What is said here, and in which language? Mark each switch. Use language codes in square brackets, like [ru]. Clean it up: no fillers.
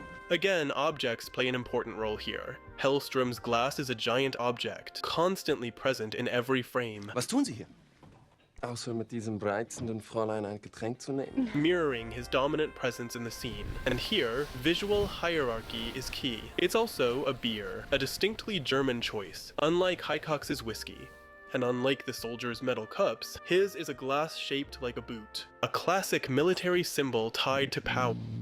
[en] Again, objects play an important role here. Hellstrom's glass is a giant object, constantly present in every frame. [de] Was tun Sie hier? Außer mit diesem reizenden Fräulein ein Getränk zu nehmen. [en] Mirroring his dominant presence in the scene. And here, visual hierarchy is key. It's also a beer, a distinctly German choice, unlike Highcox's whiskey. And unlike the soldiers' metal cups, his is a glass shaped like a boot, a classic military symbol tied to power.